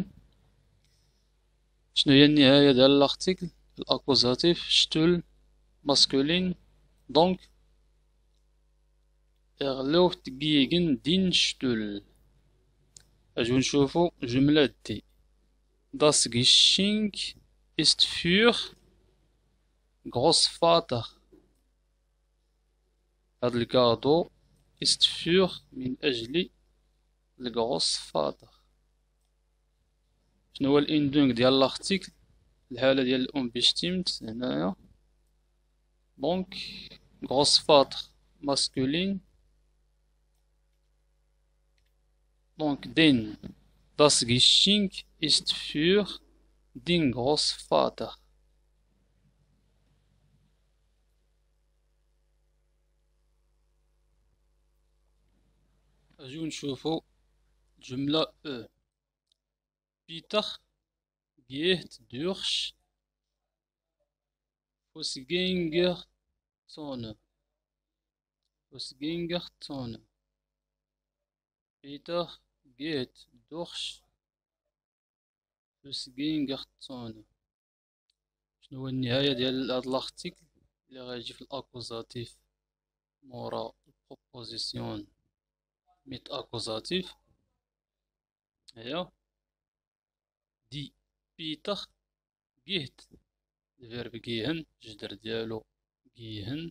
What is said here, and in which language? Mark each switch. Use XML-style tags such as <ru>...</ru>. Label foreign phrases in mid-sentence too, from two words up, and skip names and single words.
<ar>شنو هي النهاية ديال الارتيكل؟</ar> <de>Akkusativ Stuhl maskulin. دونك läuft gegen den Stuhl.</de> <ar>اجيو نشوفو جملة دي:</ar> <de>Das Geschenk ist für Großvater.</de> <ar>هاد الكادو</ar> <de>ist für</de> <ar>من أجل الغروسفاتر. شنو هو الاندونك ديال لارتيكل؟ الحالة ديال الأم بيشتيمت هنايا. دونك</ar> <de>Großvater maskulin. دونك دين Das Geschenk ist für den Großvater.</de> <ar>أجيو نشوفو جملة أو: بيتر</ar> <de>geht durch Fußgängerzone. Fußgängerzone. Peter geht durch Fußgängerzone.</de> <ar>شنو هو النهاية ديال هاد الارتيكل اللي غيجي في الاكوزاتيف مورا البروبوزيسيون</ar> <de>mit Akkusativ?</de> <ar>هي دي بيتر جيت</ar> <de>Verb gehen,</de> <ar>الجدر ديالو جيهن.</ar>